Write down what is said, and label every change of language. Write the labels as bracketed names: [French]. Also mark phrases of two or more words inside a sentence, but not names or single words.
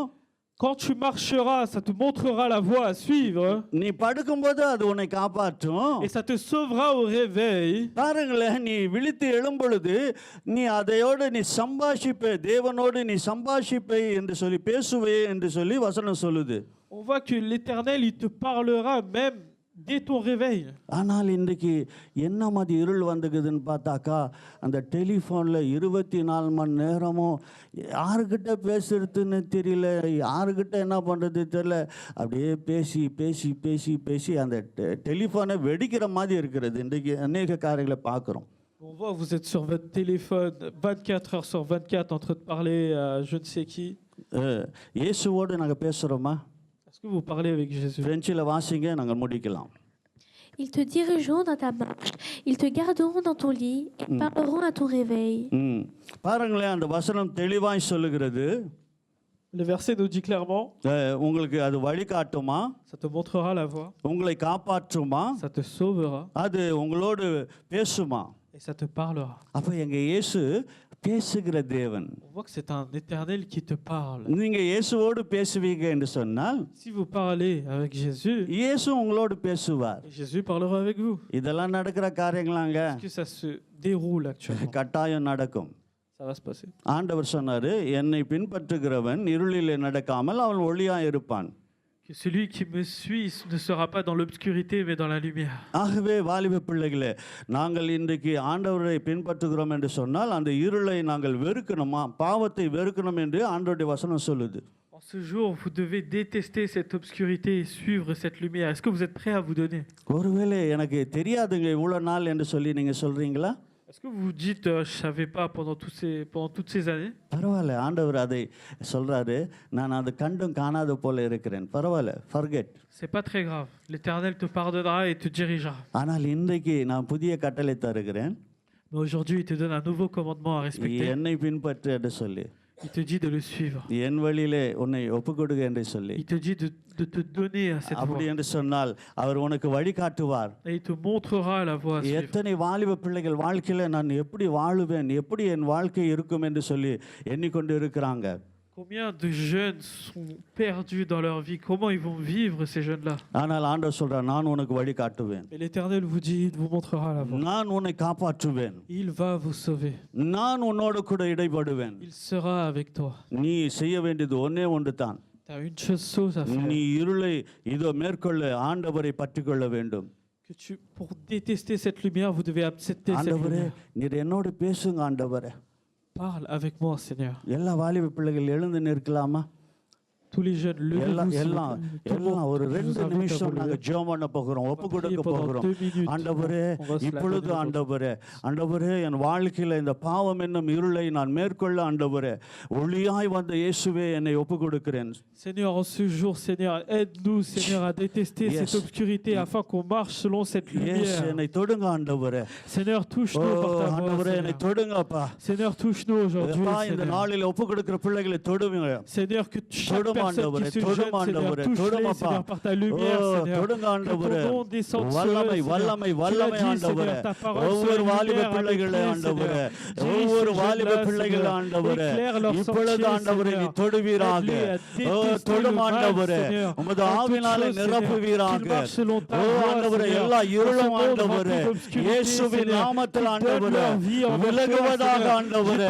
[French] Quand tu marcheras, ça te montrera la voie à suivre. [Tamil] நீ படுக்கும்போது அது உன்னை காப்பாற்றும். [French] Et ça te sauvera au réveil. [Tamil] பாருங்களேன், நீ விழித்து எழும்பொழுது நீ அதையோடு நீ சம்பாஷிப்பே, தேவனோடு நீ சம்பாஷிப்பே என்று சொல்லி, பேசுவே என்று சொல்லி வசனம் சொல்லுது. [French] On voit que l'Éternel, il te parlera même dès ton réveil. [Tamil] ஆனால் இன்றைக்கு என்ன மாதிரி இருள் வந்துக்குதுன்னு பார்த்தாக்கா, அந்த டெலிஃபோனில் 24 மணி நேரமும் யாருக்கிட்ட பேசுறதுன்னு தெரியல, யாருக்கிட்ட என்ன பண்ணுறது தெரியல, அப்படியே பேசி பேசி பேசி பேசி அந்த டெலிஃபோனை வெடிக்கிற மாதிரி இருக்கிறது. இன்றைக்கு அநேக காரியங்களை பார்க்குறோம். [French] On voit, vous êtes sur votre téléphone 24 heures sur 24 en train de parler à je ne sais qui. [Tamil] இயேசுவோடு நாங்கள் பேசுகிறோமா? [French] Est-ce que vous parlez avec Jésus? [Tamil] பிரெஞ்சில் வாசிங்க, நாங்கள் முடிக்கலாம். [French] Ils te dirigeront dans ta marche, ils te garderont dans ton lit et parleront à ton réveil. [Tamil] பாருங்களேன், அந்த வசனம் தெளிவாய் சொல்லுகிறது. [French] Le verset nous dit clairement, [Tamil] உங்களுக்கு அது வழிகாட்டுமா, [French] ça te montrera la voie, [Tamil] உங்களை காப்பாற்றுமா, [French] ça te sauvera [Tamil] அது உங்களோடு பேசுமா. [French] et ça te parlera. [Tamil] அப்போ எங்கள் இயேசு பேசுகிற தேவன். [French] On voit que c'est un Éternel qui te parle. [Tamil] நீங்கள் இயேசுவோடு பேசுவீங்க என்று சொன்னால், [French] Si vous parlez avec Jésus, [Tamil] இயேசு உங்களோடு பேசுவார். [French] Jésus parlera avec vous. [Tamil] இதெல்லாம் நடக்கிற காரியங்களாங்க, [French] Est-ce que ça se déroule actuellement? [Tamil] கட்டாயம் நடக்கும். [French] Ça va se passer. [Tamil] ஆண்டவர் சொன்னாரு, என்னை பின்பற்றுகிறவன் இருளிலே நடக்காமல் அவன் ஒளியாய் இருப்பான். [French] Que celui qui me suit ne sera pas dans l'obscurité mais dans la lumière. [Tamil] ஆகவே வாலிப பிள்ளைகளே, நாங்கள் இன்றைக்கு ஆண்டவரை பின்பற்றுகிறோம் என்று சொன்னால் அந்த இருளை நாங்கள் வெறுக்கணுமா, பாவத்தை வெறுக்கணும் என்று ஆண்டவருடைய வசனம் சொல்லுது. [French] En ce jour, vous devez détester cette obscurité et suivre cette lumière. Est-ce que vous êtes prêts à vous donner? [Tamil] ஒருவேளை எனக்கு தெரியாதுங்க இவ்வளோ நாள் என்று சொல்லி நீங்கள் சொல்கிறீங்களா? [French] Est-ce que vous vous dites, je ne savais pas pendant toutes ces années? [Tamil] பரவாயில்ல, ஆண்டவர் அதை சொல்கிறாரு, நான் அது கண்டும் காணாத போல இருக்கிறேன். பரவாயில்ல, ஃபர்கெட். [French] C'est pas très grave. L'Éternel te pardonnera et te dirigera. [Tamil] ஆனால் இன்றைக்கு நான் புதிய கட்டளை தருகிறேன். [French] Mais aujourd'hui, il te donne un nouveau commandement à respecter. [Tamil] என்னை பின்பற்று என்று சொல்லி, [French] Il te dit de le suivre. [Tamil] என் வழியிலே உன்னை ஒப்புக்கொடுங்க என்று சொல்லி, [French] Il te dit de te donner à cette [Tamil] அப்படி [French] voie. [Tamil] என்று சொன்னால் அவர் உனக்கு வழிகாட்டுவார். [French] Et il te montrera la voie à suivre. [Tamil] எத்தனை வாலிப பிள்ளைகள் வாழ்க்கையில் நான் எப்படி வாழுவேன், எப்படி என் வாழ்க்கை இருக்கும் என்று சொல்லி எண்ணிக்கொண்டு இருக்கிறாங்க. [French] Combien de jeunes sont perdus dans leur vie? Comment ils vont vivre, ces jeunes-là? [Tamil] ஆனால் ஆண்டவர் சொல்றார், நான் உனக்கு வழி காட்டுவேன், [French] Et l'Éternel vous dit, il vous montrera la voie. [Tamil] நான் உன்னை காப்பாற்றுவேன், [French] Il va vous sauver. [Tamil] நான் உன்னோடு கூட இடைப்படுவேன். [French] Il sera avec toi. [Tamil] நீ செய்ய வேண்டியது ஒன்னே ஒன்று தான். [French] Tu as une chose à faire. [Tamil] நீ இருளை இதோ மேற்கொள்ள ஆண்டவரை பற்றிக்கொள்ள வேண்டும். [French] Pour détester cette lumière, vous devez accepter cette [Tamil] ஆண்டவரே, [French] lumière. [Tamil] நீர் என்னோடு பேசுங்க ஆண்டவரே. [French] Parle avec moi, Seigneur. [Tamil] எல்லா வாலிப பிள்ளைகள் எழுந்து நிற்கலாமா? [French] Tous les jeunes, [Tamil] எல்லாம் [French] levez-vous. [Tamil] எல்லாம் எல்லாம் ஒரு 2 நிமிஷம் நாங்க ஜெபம் பண்ண போகிறோம், ஒப்பு கொடுக்க போகிறோம். ஆண்டவரே, இப்பொழுது ஆண்டவரே, ஆண்டவரே, என் வாழ்க்கையில இந்த பாவம் என்னும் இருளை நான் மேற்கொள்ள ஆண்டவரே, ஒளியாய் வந்த இயேசுவே என்னை ஒப்பு கொடுக்கிறேன். [French] Seigneur, en ce jour, Seigneur, aide-nous, Seigneur, à détester cette obscurité afin qu'on marche selon cette lumière. [Tamil] என்னை தொடுங்க ஆண்டவரே. [French] Seigneur, touche-nous par ta voix. [Tamil] ஆண்டவரே, என்னை தொடுங்கப்பா. [French] Seigneur, touche-nous aujourd'hui. [Tamil] இந்த நாளில் ஒப்பு கொடுக்கிற பிள்ளைகளை தொடுங்க. [French] Seigneur, que chaque personne qui se jeune, Seigneur, touche-les, Seigneur, par ta lumière, Seigneur. Que ton nom descende sur eux, [Tamil] வல்லமை வல்லமை வல்லமை ஆண்டவரே. ஒவ்வொரு வாலிப பிள்ளைகளை ஆண்டவரே, ஒவ்வொரு வாலிப பிள்ளைகள் ஆண்டவரே, இப்பொழுது ஆண்டவரே நீ தொடுவீராக. தொடும் ஆண்டவரே, உமது ஆவினாலே நிரப்புவீராக. ஆண்டவரே, எல்லா இருளும் ஆண்டவரே இயேசுவின் நாமத்தில் ஆண்டவரே விலகுவதாக ஆண்டவரே.